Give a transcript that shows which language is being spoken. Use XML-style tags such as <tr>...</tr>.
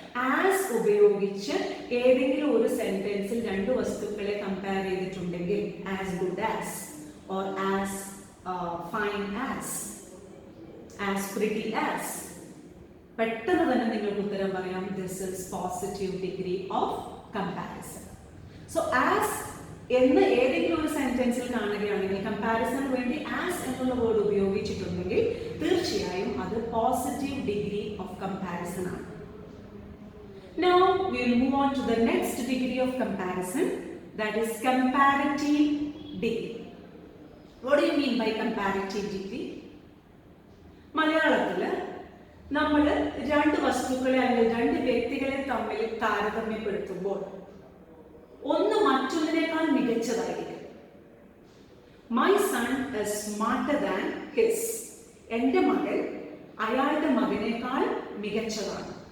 <ml>As ഉപയോഗിച്ച് ഏതെങ്കിലും ഒരു സെന്റൻസിൽ രണ്ട് വസ്തുക്കളെ കമ്പയർ ചെയ്തിട്ടുണ്ടെങ്കിൽ as good as, or as fine as pretty as, പെട്ടെന്ന് തന്നെ നിങ്ങൾക്ക് ഉത്തരം പറയാം.</ml> <en>This is positive degree of comparison.</en> <ml>So as എന്ന് ഏതെങ്കിലും ഒരു സെന്റൻസിൽ കാണുകയാണെങ്കിൽ കമ്പാരിസണിന് വേണ്ടി ആസ് എന്നുള്ള വേർഡ് ഉപയോഗിച്ചിട്ടുണ്ടെങ്കിൽ തീർച്ചയായും അത് പോസിറ്റീവ് ഡിഗ്രി ഓഫ് കമ്പാരിസൺ ആണ്.</ml> <en>Now we will move on to the next degree of comparison, that is comparative degree. What do you mean by comparative degree?</en> <ml>മലയാളത്തിൽ നമ്മൾ രണ്ട് വസ്തുക്കളെ അല്ലെങ്കിൽ രണ്ട് വ്യക്തികളെ തമ്മിൽ താരതമ്യപ്പെടുത്തുമ്പോൾ ഒന്ന് മറ്റൊന്നിനേക്കാൾ മികച്ചതായിരിക്കും.</ml> <en>My son is smarter than his.</en> <ml>എൻ്റെ മകൻ അയാളുടെ മകനേക്കാൾ മികച്ചതാണ്.</ml>